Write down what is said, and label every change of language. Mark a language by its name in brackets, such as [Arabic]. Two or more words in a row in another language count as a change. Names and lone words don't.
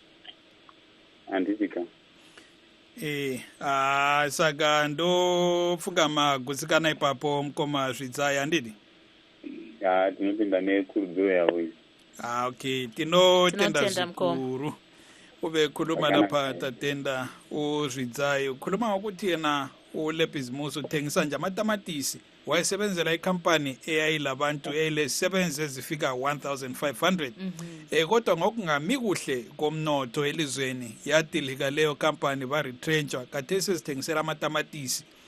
[Shona] Handisika. Saka ndopfugama gutsikana ipapo Mukoma Zvidzai handidi? Tinopinda nekurudziro yavo iyi. Okay, tinotenda zvikuru. [North Ndebele] Uve khuluma lapha tatenda uZvidzai. Ukhuluma ukuthi yena ule bhizimusi uthengisa nje amatamatisi wayesebenzela ikhampani eyayilabantu elesebenze ezifika 1500 kodwa ngokungami kuhle komnotho elizweni yadilika leyo kampani ba retrenchwa kathesi sithengisela amatamatisi